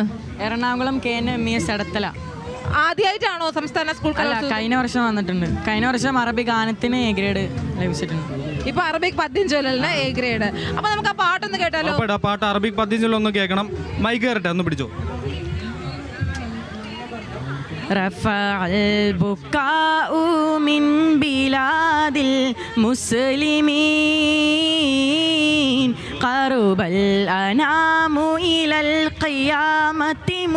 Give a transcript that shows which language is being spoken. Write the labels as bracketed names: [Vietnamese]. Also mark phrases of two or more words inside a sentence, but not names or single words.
[Malayalam] എറണാകുളം KNMES എടത്തല. ആദ്യമായിട്ടാണോ സംസ്ഥാന സ്കൂൾ അല്ല, കഴിഞ്ഞ വർഷം വന്നിട്ടുണ്ട്. കഴിഞ്ഞ വർഷം അറബി ഗാനത്തിന് A ഗ്രേഡ് ലഭിച്ചിട്ടുണ്ട്. ഇപ്പൊ അറബിക് പദ്യം ചൊല്ലലിന് A ഗ്രേഡ്. അപ്പൊ നമുക്ക് ആ പാട്ടൊന്ന് കേട്ടാലോ? പാട്ട് അറബിക് പദ്യം ചൊല്ലൊന്ന് കേൾക്കണം. മൈക്ക് കയറട്ടെ, ഒന്ന് പിടിച്ചോ. [Arabic] رفع البكاء من بلاد المسلمين قرب الأنام إلى القيامة